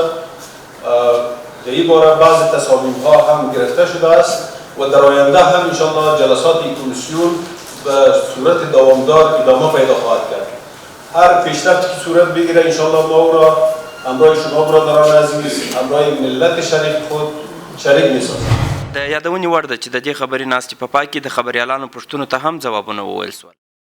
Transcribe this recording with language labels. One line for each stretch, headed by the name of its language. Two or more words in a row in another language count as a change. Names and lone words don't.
Persian: در این باره بعض تصامیم ها هم گرفته شده است و در آینده هم انشاءالله جلسات کمیسیون به صورت دوامدار ادامه پیدا خواهد کرد. هر پیشرفتی که صورت بگیره انشاءالله ما او را همراه شما برادران عزیز، همراه ملت شریک خود شریک می سازیم.
Pashto: د یادونې وړ ده چې د دې خبري ناستې په پای کې د خبریالانو پوښتنو ته هم ځوابونه وویل سول.